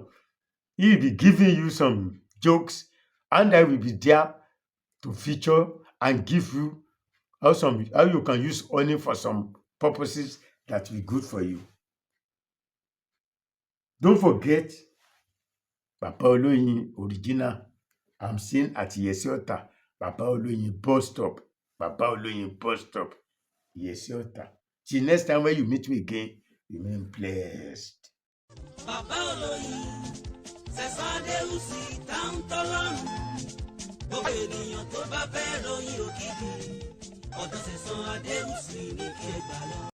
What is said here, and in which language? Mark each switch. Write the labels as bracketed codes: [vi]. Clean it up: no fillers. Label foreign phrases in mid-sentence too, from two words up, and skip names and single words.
[en] He will be giving you some jokes, and I will be there to feature and give you how you can use honey for some purposes that will be good for you. Don't forget, Baba Oloyin Original. I'm seen at Yesiota, Baba Oloyin bus stop. Baba Oloyin bus stop, Yesiota. Till next time when you meet me again, remain blessed. Baba Oloyin, [yo] ST0P táwọn tọ́lọ́run. Gbogbo ènìyàn tó bá fẹ́ ròyìn òkìkí, ọ̀dọ̀ ST0P ní kí ẹ gbà lọ.